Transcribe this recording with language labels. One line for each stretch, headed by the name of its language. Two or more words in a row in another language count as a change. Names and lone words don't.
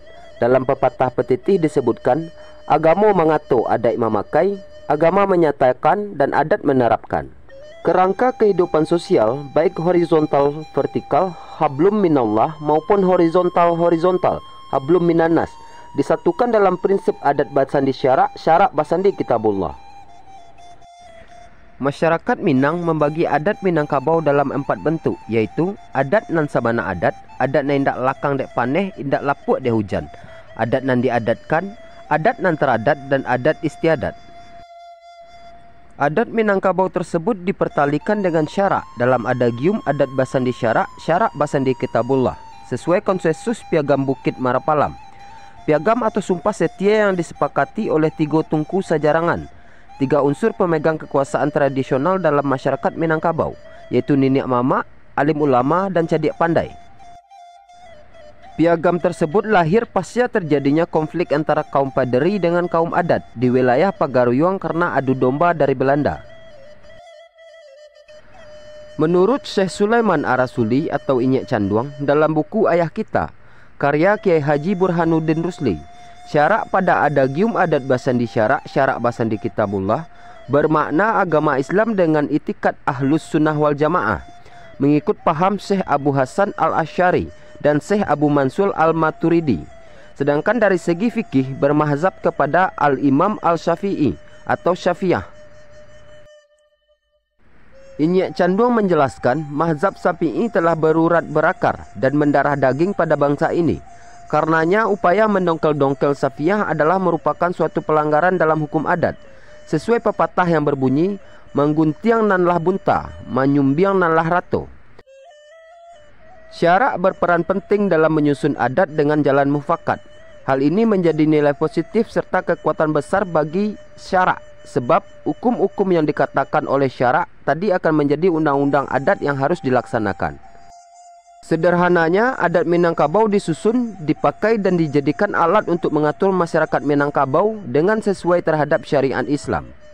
Indonesian: Dalam pepatah petitih disebutkan, agama mengatur, adat memakai, agama menyatakan, dan adat menerapkan. Kerangka kehidupan sosial, baik horizontal vertikal,
Arabic: hablum minallah,
Indonesian: maupun horizontal
Arabic: hablum minannas,
Indonesian: disatukan dalam prinsip
Minangkabau: adat basandi syarak, syarak basandi kitabullah.
Indonesian: Masyarakat Minang membagi adat Minangkabau dalam 4 bentuk, yaitu
Minangkabau: adat nan sabana adat nan indak lakang dek paneh, indak lapuk dek hujan, adat nan diadatkan, adat nan teradat,
Indonesian: dan adat istiadat. Adat Minangkabau tersebut dipertalikan dengan syarak dalam adagium
Minangkabau: adat basandi syarak, syarak basandi kitabullah,
Indonesian: sesuai konsensus Piagam Bukit Marapalam. Piagam atau sumpah setia yang disepakati oleh 3
Minangkabau: tungku sajarangan,
Indonesian: 3 unsur pemegang kekuasaan tradisional dalam masyarakat Minangkabau, yaitu Niniak Mama, alim ulama, dan Cadiak Pandai. Piagam tersebut lahir pasca terjadinya konflik antara kaum Paderi dengan kaum adat di wilayah Pagaruyung karena adu domba dari Belanda. Menurut Syekh Sulaiman Arasuli atau Inyek Canduang dalam buku Ayah Kita, karya Kiai Haji Burhanuddin Rusli, syarak pada adagium
Minangkabau: adat basandi syarak, syarak basandi kitabullah,
Indonesian: bermakna agama Islam dengan itikat
Arabic: ahlus sunnah wal jamaah,
Indonesian: mengikut paham Syekh Abu Hasan al-Asy'ari dan Syekh Abu Mansur al-Maturidi. Sedangkan dari segi fikih bermahzab kepada al-Imam al-Syafi'i atau Syafi'ah. Inyek Canduang menjelaskan mazhab Syafi'i telah berurat berakar dan mendarah daging pada bangsa ini. Karenanya upaya mendongkel-dongkel Syafi'ah adalah merupakan suatu pelanggaran dalam hukum adat. Sesuai pepatah yang berbunyi,
Minangkabau: mengguntiang nanlah bunta, manyumbiang nanlah rato.
Indonesian: Syarak berperan penting dalam menyusun adat dengan jalan mufakat. Hal ini menjadi nilai positif serta kekuatan besar bagi syarak, sebab hukum-hukum yang dikatakan oleh syarak tadi akan menjadi undang-undang adat yang harus dilaksanakan. Sederhananya, adat Minangkabau disusun, dipakai, dan dijadikan alat untuk mengatur masyarakat Minangkabau dengan sesuai terhadap syariat Islam.